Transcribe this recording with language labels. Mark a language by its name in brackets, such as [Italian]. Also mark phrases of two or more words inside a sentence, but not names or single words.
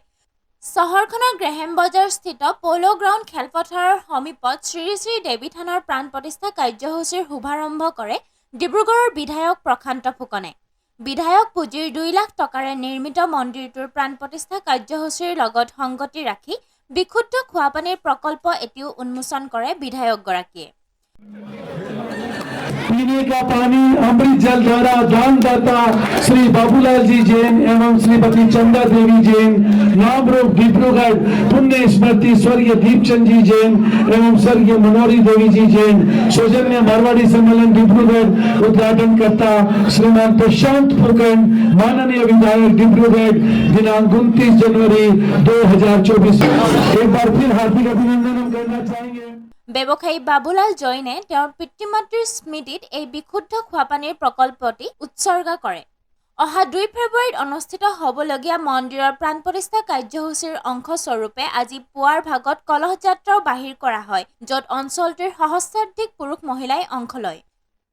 [Assamese] চহৰখনৰ গ্ৰেহেম বজাৰস্থিত প'ল' গ্ৰাউণ্ড খেলপথাৰৰ সমীপত শ্ৰী শ্ৰী দেৱী থানৰ প্ৰাণ প্ৰতিষ্ঠা কাৰ্যসূচীৰ শুভাৰম্ভ কৰে ডিব্ৰুগড়ৰ বিধায়ক প্ৰশান্ত ফুকনে। বিধায়ক পুঁজিৰ 2 লাখ টকাৰে নিৰ্মিত মন্দিৰটোৰ প্ৰাণ প্ৰতিষ্ঠা কাৰ্যসূচীৰ লগত সংগতি ৰাখি বিশুদ্ধ খোৱাপানীৰ প্ৰকল্প এটিও উন্মোচন কৰে বিধায়কগৰাকীয়ে। [Hindi] पीने का पानी अमृत जल धारा दानदाता श्री बाबूलाल जी जैन एवं श्रीमती चंदा देवी जैन, नामरूप डिब्रूगढ़ पुण्य स्मृति स्वर्गीय दीपचंद जी जैन एवं स्वर्गीय मनोरी देवी जी जैन, सौजन्य मारवाड़ी सम्मेलन डिब्रूगढ़ उद्घाटन करता श्रीमान प्रशांत फुकन, माननीय विधायक डिब्रूगढ़, दिनांक 29 जनवरी 2024। एक बार फिर हार्दिक अभिनंदन हम करना चाहेंगे। [Assamese] ব্যৱসায়ী বাবুলাল জৈনে তেওঁৰ পিতৃ মাতৃৰ স্মৃতিত এই বিশুদ্ধ খোৱাপানীৰ প্ৰকল্পটি উৎসৰ্গা কৰে। অহা 2 ফেব্ৰুৱাৰীত অনুষ্ঠিত হ'বলগীয়া মন্দিৰৰ প্ৰাণ প্ৰতিষ্ঠা কাৰ্যসূচীৰ অংশস্বৰূপে আজি পুৱাৰ ভাগত কলহ যাত্ৰাও বাহিৰ কৰা হয়, য'ত অঞ্চলটোৰ সহস্ৰাধিক পুৰুষ মহিলাই অংশ লয়।